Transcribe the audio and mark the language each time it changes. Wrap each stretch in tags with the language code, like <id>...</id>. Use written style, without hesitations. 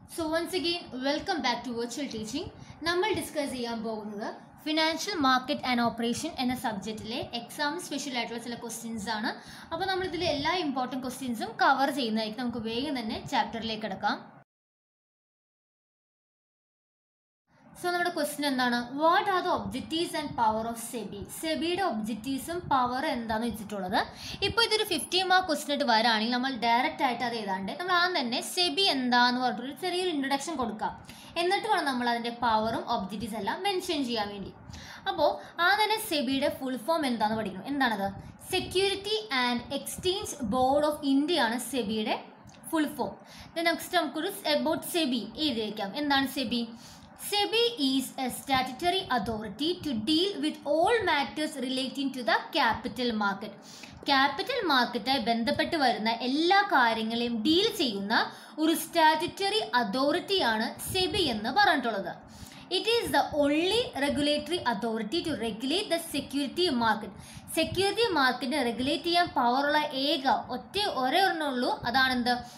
<en>So once again, welcome back to virtual teaching.</en> <ml>നമ്മൾ discuss ചെയ്യാൻ പോകുന്നത് ഫിനാൻഷ്യൽ മാർക്കറ്റ് ആൻഡ് ഓപ്പറേഷൻ എന്ന സബ്ജക്റ്റിലെ exam special ആയിട്ടുള്ള ചില ക്വസ്റ്റ്യൻസ് ആണ്. അപ്പോൾ നമ്മളിതിൽ എല്ലാ ഇമ്പോർട്ടൻറ്റ് ക്വസ്റ്റ്യൻസും കവർ ചെയ്യുന്നതായിരിക്കും. നമുക്ക് വേഗം തന്നെ ചാപ്റ്ററിലേക്ക് കിടക്കാം.</ml> <en>so</en> <ml>നമ്മുടെ ക്വസ്റ്റ്യൻ എന്താണ്?</ml> <en>What are the objectives and power of SEBI?</en> <ml>സെബിയുടെ ഒബ്ജക്റ്റീവ്സും power എന്താണെന്ന് വെച്ചിട്ടുള്ളത്. ഇപ്പോൾ ഇതൊരു 50 മാർക്ക് ക്വസ്റ്റ്യൻ ആയിട്ട് വരാണെങ്കിൽ നമ്മൾ ഡയറക്റ്റ് ആയിട്ട് അത് എഴുതാണ്ട് നമ്മൾ ആദ്യം തന്നെ സെബി എന്താന്ന് പറഞ്ഞിട്ടൊരു ചെറിയൊരു ഇൻട്രൊഡക്ഷൻ കൊടുക്കാം. എന്നിട്ട് വേണം നമ്മൾ അതിൻ്റെ പവറും ഒബ്ജക്റ്റീവ്സ് എല്ലാം മെൻഷൻ ചെയ്യാൻ വേണ്ടി. അപ്പോൾ ആദ്യം തന്നെ സെബിയുടെ ഫുൾ ഫോം എന്താണെന്ന് പഠിക്കണം. എന്താണത്? Security and exchange board of India ആണ് സെബിയുടെ ഫുൾ ഫോം. നെക്സ്റ്റ് നമുക്കൊരു അബൌട്ട് സെബി എഴുതി വയ്ക്കാം. എന്താണ് SEBI?</ml> <en>SEBI is a statutory authority to deal with all matters relating to the capital market.</en> <ml>Capital മാർക്കറ്റായി ബന്ധപ്പെട്ട് വരുന്ന എല്ലാ കാര്യങ്ങളെയും ഡീൽ ചെയ്യുന്ന ഒരു സ്റ്റാറ്റ്യൂട്ടറി അതോറിറ്റിയാണ് സെബി എന്ന് പറഞ്ഞിട്ടുള്ളത്.</ml> <en>It is the only regulatory authority to regulate the security market.</en> <ml>Security മാർക്കറ്റിനെ റെഗുലേറ്റ് ചെയ്യാൻ പവറുള്ള ഒരേ ഒരെണ്ണമുള്ളൂ. അതാണെന്ത്?</ml>